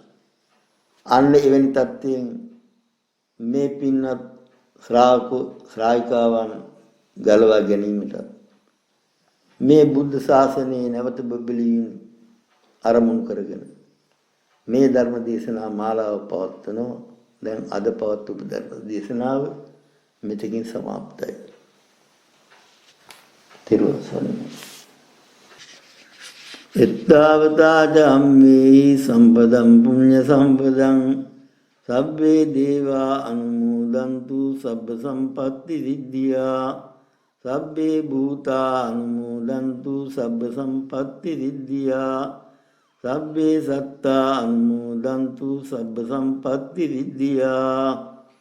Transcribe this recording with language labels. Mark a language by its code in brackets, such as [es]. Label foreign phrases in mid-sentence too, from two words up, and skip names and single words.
[si] අන්න එවැනි තත්ත්වයෙන් මේ පින්වත් ශ්‍රාවක ශ්‍රාවිකාවන් ගලවා ගැනීමට මේ බුද්ධ ශාසනයේ නැවත බබලීම අරමුණු කරගෙන මේ ධර්ම දේශනා මාලාව පවත්වනවා. දැන් අද පවත්වපු ධර්ම දේශනාව මෙතකින් සමාප්තයි. තිරුවන් සරණයි. [pi] එත්තාවතා ධම්මේ සම්පදම් පුඤ්ඤ සම්පදං සබ්බේ දේවා අනුමෝදන්තු සබ්බ සම්පත්ති සිද්ධියා සබ්බේ භූතා අනුමෝදන්තු සබ්බ සම්පත්ති සිද්ධියා සබ්බේ සත්තා අනුමෝදන්තු සබ්බ සම්පත්ති සිද්ධියා